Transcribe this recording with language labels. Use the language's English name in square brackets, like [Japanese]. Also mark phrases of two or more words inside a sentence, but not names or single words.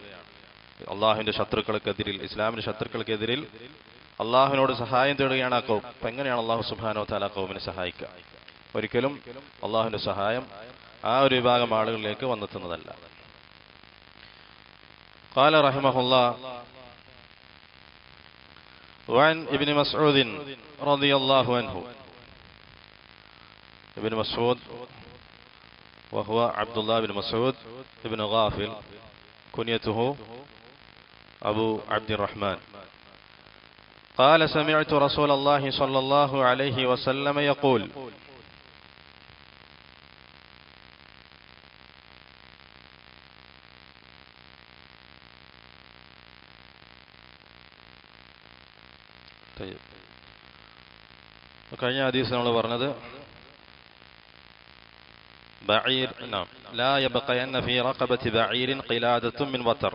[Malayalam] അള്ളാഹുവിന്റെ ശത്രുക്കൾക്കെതിരിൽ, ഇസ്ലാമിന്റെ ശത്രുക്കൾക്കെതിരിൽ അള്ളാഹുവിനോട് സഹായം തേടുകയാണ് ആ ഖൗം. അപ്പൊ എങ്ങനെയാണ് അള്ളാഹു [Arabic] سبحانه وتعالى [Malayalam] ഖൗമിനെ സഹായിക്കുക? ഒരിക്കലും അള്ളാഹുവിന്റെ സഹായം ആ ഒരു വിഭാഗം ആളുകളിലേക്ക് വന്നെത്തുന്നതല്ല. [Arabic] قال رحمه الله وعن ابن مسعود رضي الله عنه ابن مسعود وهو عبد الله بن مسعود ابن غافل كنيته أبو عبد الرحمن قال سمعت رسول الله صلى الله عليه وسلم يقول [Malayalam] കഴിഞ്ഞ ഹദീസ് നമ്മൾ പറഞ്ഞത് [Arabic] بعير لا يبقين في رقبة بعير قلادة من وتر.